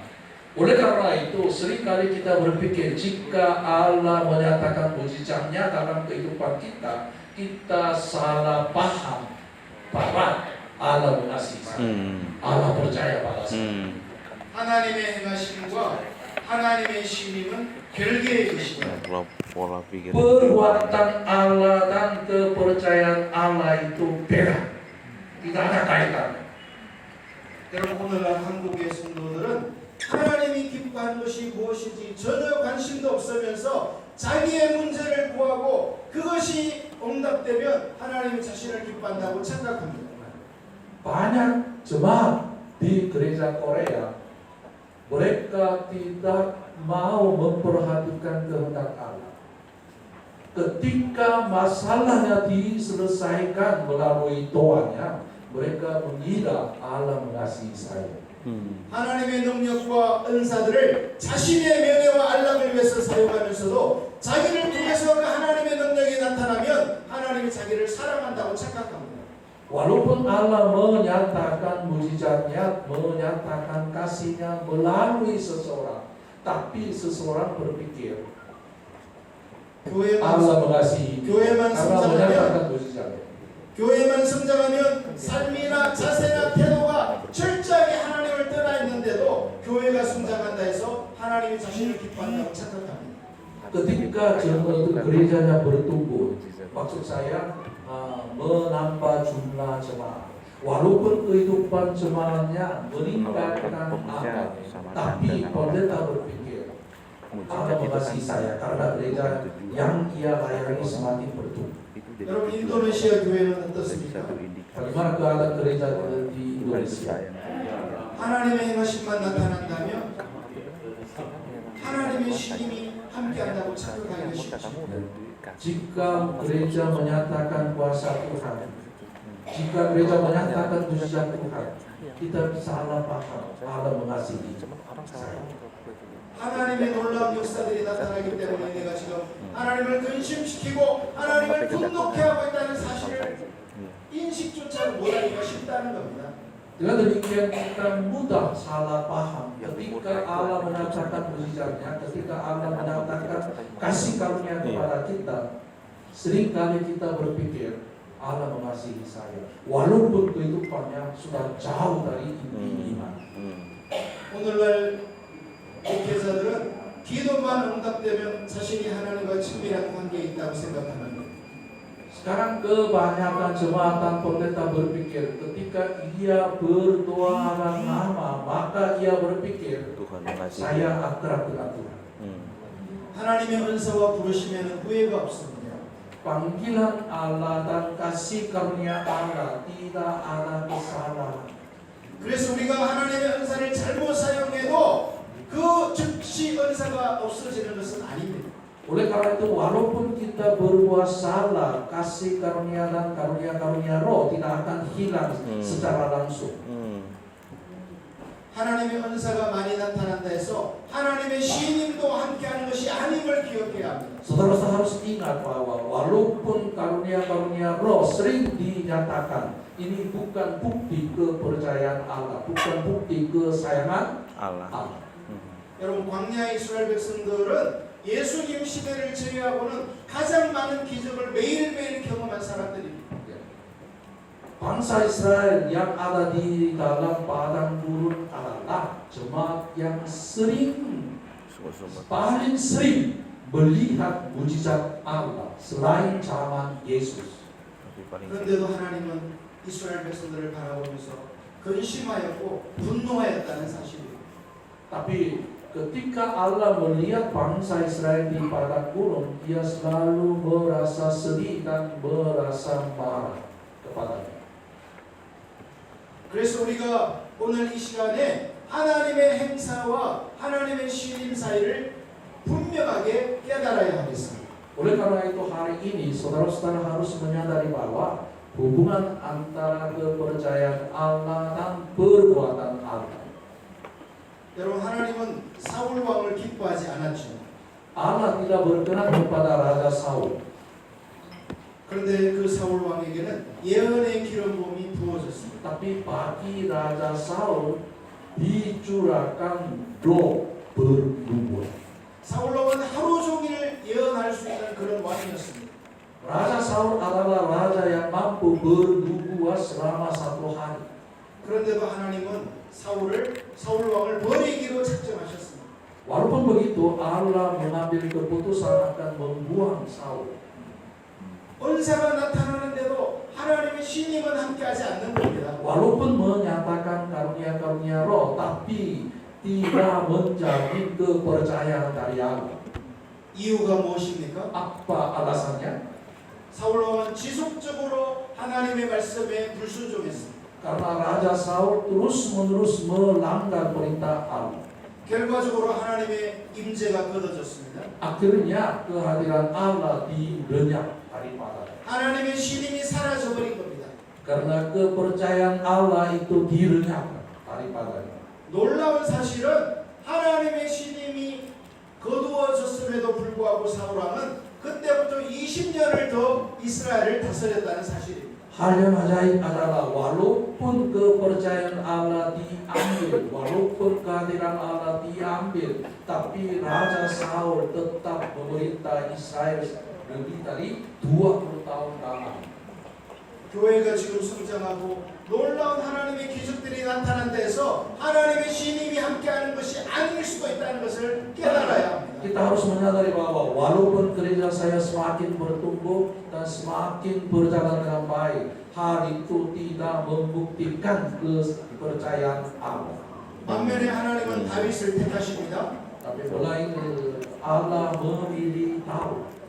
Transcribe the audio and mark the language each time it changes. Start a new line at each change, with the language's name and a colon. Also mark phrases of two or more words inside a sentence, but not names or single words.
Indonesian: Oleh karena itu, seringkali kita berpikir jika Allah menyatakan mujizatnya dalam kehidupan kita, kita salah paham bahwa Allah mengasihi saya. Allah percaya pada saya.
Korean: 하나님의 행하심과 하나님의 신임은 별개의 것이다.
Indonesian: Pola pikir Perbuatan Allah dan kepercayaan Allah itu beda. Tidak ada kaitannya.
Korean: 여러분 오늘날 한국의 성도들은 하나님이 기뻐하는 것이 무엇인지 전혀 관심도 없으면서 자기의 문제를 구하고 그것이 응답되면 하나님이 자신을 기뻐한다고 착각합니다.
Indonesian: Banyak jemaat di gereja Korea, mereka tidak mau memperhatikan kehendak Allah. Ketika masalahnya diselesaikan melalui doanya, mereka mengira Allah mengasihi saya.
Korean: 하나님의 능력과 은사들을 자신의 명예와 안락을 위해서 사용하면서도 자기를 통해서 그 하나님의 능력이 나타나면 하나님이 자기를 사랑한다고 착각합니다.
Indonesian: Walaupun Allah menyatakan mujizatnya, menyatakan kasihnya melalui seseorang, tapi seseorang berpikir Allah mengasihi
Korean: 교회만
Indonesian: karena
Korean: 성장하면
Indonesian: menyatakan mujizatnya.
Korean: 교회만 성장하면 삶이나 자세나 태도가 철저하게 하나님을 떠나 있는데도 교회가 성장한다 해서 하나님이 자신을 기뻐한다고 착각합니다.
Indonesian: Ketika gerejanya bertumbuh, maksud saya menambah jumlah jemaat. Walaupun kehidupan jemaatnya meningkatkan angka, tapi pendeta berpikir Allah mengasihi saya karena gereja yang ia layani semakin bertumbuh.
Korean: 여러분 인도네시아 교회는 어떻습니까?
Indonesian: Bagaimana keadaan gereja di Indonesia?
Korean: 하나님의 행하심만 나타난다면 하나님의 신임이 함께한다고 착각하기가 쉽죠.
Indonesian: Jika gereja menyatakan kuasa Tuhan, jika gereja menyatakan mujizat Tuhan, kita salah paham Allah mengasihi saya.
Korean: 하나님의 놀라운 역사들이 나타나기 때문에 내가 지금 하나님을 근심시키고 하나님을 분노케 하고 있다는 사실을 인식조차 못하기가 쉽다는 겁니다.
Indonesian: Dengan demikian kita mudah salah paham ketika Allah menyatakan mujizatnya, ketika Allah menyatakan kasih karunia kepada kita. Seringkali kita berpikir Allah mengasihi saya, walaupun kehidupannya sudah jauh dari inti iman.
Korean: 오늘날 목회자들은 기도만 응답되면 자신이 하나님과 친밀한 관계에 있다고 생각합니다.
Indonesian: Sekarang kebanyakan jemaat dan pendeta berpikir ketika ia berdoa dalam nama, maka ia berpikir saya akrab dengan Tuhan.
Korean: 하나님의 은사와 부르심에는 후회가 없습니다.
Indonesian: panggilan Allah dan kasih karunia Allah tidak ada kesalahan.
Korean: 그래서 우리가 하나님의 은사를 잘못 사용해도 그 즉시 은사가 없어지는 것은 아닙니다.
Indonesian: Oleh karena itu walaupun kita berbuat salah, kasih karunia dan karunia-karunia roh tidak akan hilang secara langsung.
Korean: 하나님의 은사가 많이 나타난다 해서 하나님의 신임도 함께하는 것이 아님을 기억해야 합니다.
Indonesian: Saudara harus ingat bahwa walaupun karunia-karunia roh sering dinyatakan, ini bukan bukti kepercayaan Allah, bukan bukti kesayangan Allah.
Korean: 여러분 광야 이스라엘 백성들은 예수님 시대를 제외하고는 가장 많은 기적을 매일매일 경험한 사람들입니다.
Indonesian: Bangsa Israel yang ada di dalam padang gurun adalah jemaat yang paling sering melihat mujizat Allah selain zaman Yesus.
Korean: 그런데도 하나님은 이스라엘 백성들을 바라보면서 근심하였고 분노하였다는 사실이에요.
Indonesian: Tapi ketika Allah melihat bangsa Israel di padang gurun, Dia selalu merasa sedih dan merasa marah kepadanya.
Korean: 그래서 우리가 오늘 이 시간에 하나님의 행사와 하나님의 신임 사이를 분명하게 깨달아야 하겠습니다.
Indonesian: Oleh karena itu hari ini saudara-saudara harus menyadari bahwa hubungan antara kepercayaan Allah dan perbuatan Allah.
Korean: 여러분 하나님은 사울 왕을 기뻐하지 않았죠.
Indonesian: Allah tidak berkenan kepada Raja Saul.
Korean: 그런데 그 사울 왕에게는 예언의 기름 부음이 부어졌습니다.
Indonesian: Tapi bagi Raja Saul dicurahkan roh bernubuat.
Korean: 사울 왕은 하루 종일 예언할 수 있는 그런 왕이었습니다.
Indonesian: Raja Saul adalah raja yang mampu bernubuat selama 1 hari.
Korean: 그런데도 하나님은 사울 왕을 버리기로 작정하셨습니다.
Indonesian: Walaupun begitu, Allah mengambil keputusan akan membuang Saul.
Korean: 은사가 나타나는데도 하나님의 신임은 함께하지 않는 겁니다.
Indonesian: Walaupun menyatakan karunia-karunia roh, tapi tidak menjamin kepercayaan dari Allah.
Korean: 이유가 무엇입니까?
Indonesian: Apa alasannya?
Korean: 사울 왕은 지속적으로 하나님의 말씀에 불순종했습니다.
Indonesian: Karena Raja Saul terus-menerus melanggar perintah Allah.
Korean: 결과적으로 하나님의 임재가 끊어졌습니다.
Indonesian: Akhirnya kehadiran Allah dilenyap daripada.
Korean: 하나님의 신임이 사라져버린 겁니다.
Indonesian: Karena kepercayaan Allah itu dilenyapkan daripadanya.
Korean: 놀라운 사실은 하나님의 신임이 거두어졌음에도 불구하고 사울 왕은 그때부터 20년을 더 이스라엘을 다스렸다는 사실입니다.
Indonesian: Hal yang ajaib adalah walaupun kepercayaan Allah diambil, walaupun kehadiran Allah diambil, tapi Raja Saul tetap memerintah Israel lebih dari 20 tahun lama.
Korean: 교회가 지금 성장하고 놀라운 하나님의 기적들이 나타난 데서 하나님의 신임이 함께하는 것이 아닐 수도 있다는 것을 깨달아야 합니다.
Indonesian: Kita harus menyadari bahwa walaupun gereja saya semakin bertumbuh dan semakin berjalan dengan baik, hal itu tidak membuktikan kepercayaan Allah.
Korean: 반면에 하나님은 다윗을 택하십니다.
Indonesian: Tapi melainkan Allah memilih Daud.